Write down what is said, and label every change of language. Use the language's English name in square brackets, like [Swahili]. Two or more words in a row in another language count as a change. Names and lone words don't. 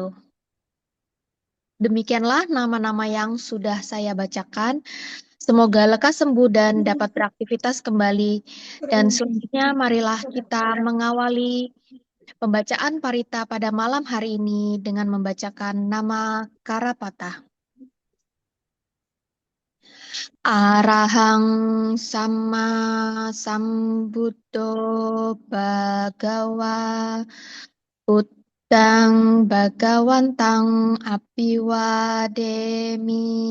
[Indonesian] Demikianlah nama-nama yang sudah saya bacakan. Semoga lekas sembuh dan dapat beraktivitas kembali. Dan selanjutnya marilah kita mengawali pembacaan parita pada malam hari ini dengan membacakan nama Karapata. [Pali] Arahang Sama Sambuddho Bhagawa Buddhang Bhagawantang Abiwademi.